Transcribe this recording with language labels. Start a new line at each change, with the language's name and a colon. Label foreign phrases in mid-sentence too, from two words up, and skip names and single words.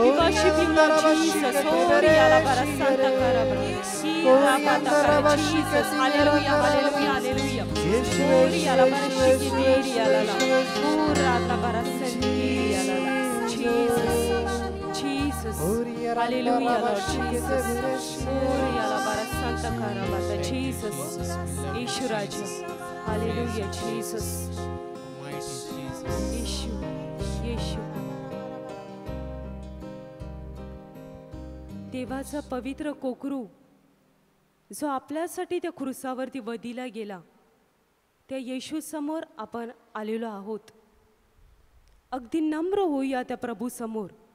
English: worship you, Lord Jesus. Ori ala bara santa karabra. Ira bata kara Jesus. Hallelujah, hallelujah, hallelujah. Ori ala bara shikiri ala la. Ura ala bara santiri ala la. Jesus, Jesus. Hallelujah, Lord Jesus. Ori ala bara santa karabata. Jesus.
Hindi: Yeshu Raja.
English: Hallelujah, Jesus. Almighty Jesus. Yeshu, Yeshu.
Marathi: देवाचा पवित्र कोकरू जो आपल्यासाठी त्या क्रुसावरती वधिला गेला, त्या येशू समोर आपण आलेलो आहोत. अगदी नम्र होऊया त्या प्रभू समोर.